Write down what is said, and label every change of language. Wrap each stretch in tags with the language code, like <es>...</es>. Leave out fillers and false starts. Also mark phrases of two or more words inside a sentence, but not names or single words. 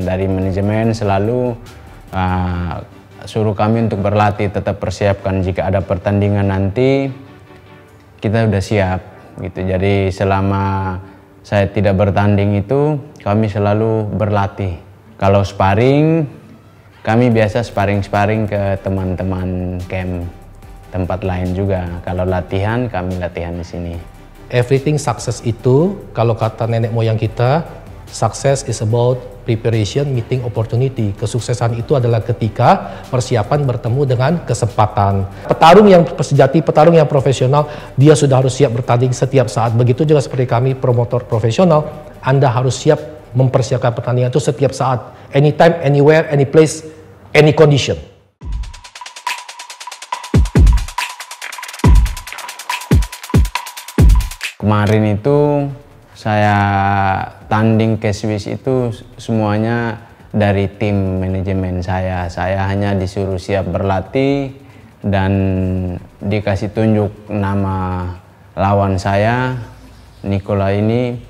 <id>Dari manajemen selalu suruh kami untuk berlatih, tetap persiapkan jika ada pertandingan nanti kita udah siap gitu. Jadi selama saya tidak bertanding itu kami selalu berlatih. Kalau sparring, kami biasa sparring ke teman-teman camp tempat lain juga. Kalau latihan, kami latihan di sini.</id> <en>Everything success</en> <id>itu, kalau kata nenek moyang kita,</id> <en>success is about preparation meeting opportunity.</en> <id>Kesuksesan itu adalah ketika persiapan bertemu dengan kesempatan. Petarung yang sejati, petarung yang profesional, dia sudah harus siap bertanding setiap saat. Begitu juga seperti kami promotor profesional, Anda harus siap mempersiapkan pertandingan itu setiap saat,</id> <en>anytime, anywhere, any place, any condition.</en> <id>Kemarin itu saya tanding ke Swiss itu semuanya dari tim manajemen saya. Saya hanya disuruh siap berlatih dan dikasih tunjuk nama lawan saya, Nicola ini.</id>